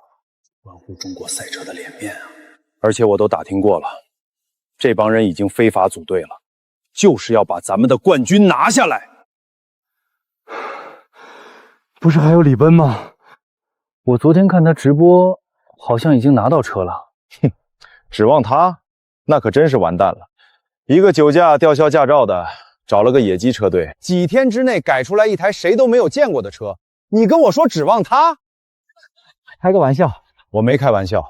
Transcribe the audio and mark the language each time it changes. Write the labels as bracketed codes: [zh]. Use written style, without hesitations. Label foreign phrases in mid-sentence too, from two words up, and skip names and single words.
[zh] 關乎中國賽車的臉面啊！而且我都打聽過了，這幫人已經非法組隊了，就是要把咱們的冠軍拿下來。不是還有李奔嗎？我昨天看他直播，好像已經拿到車了。哼，指望他，那可真是完蛋了。一個酒駕吊銷駕照的，找了個野雞車隊，幾天之內改出來一台誰都沒有見過的車，你跟我說指望他？開個玩笑，我沒開玩笑。